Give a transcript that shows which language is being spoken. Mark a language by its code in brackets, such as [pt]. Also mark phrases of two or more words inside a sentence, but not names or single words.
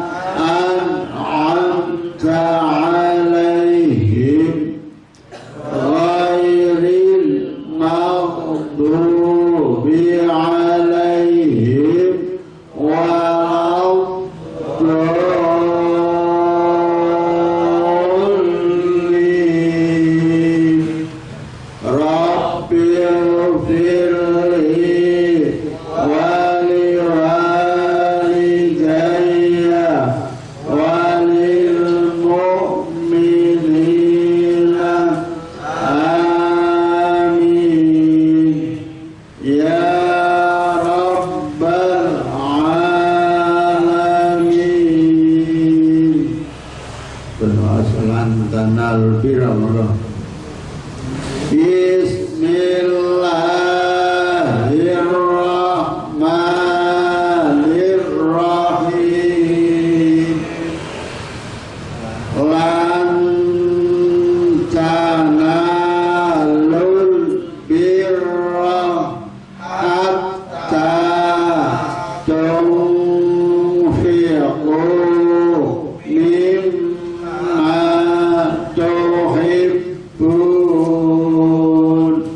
[ar] أنعمت عليهم غير المغضوب عليهم ولا الضالين. رب اغفر لي ولوالدي وللمؤمنين آمين يا رب العالمين. Berwasalan tanal birra. بسم الله الرحمن الرحيم. لن تنالوا البر حتى تنفقوا مما تحبون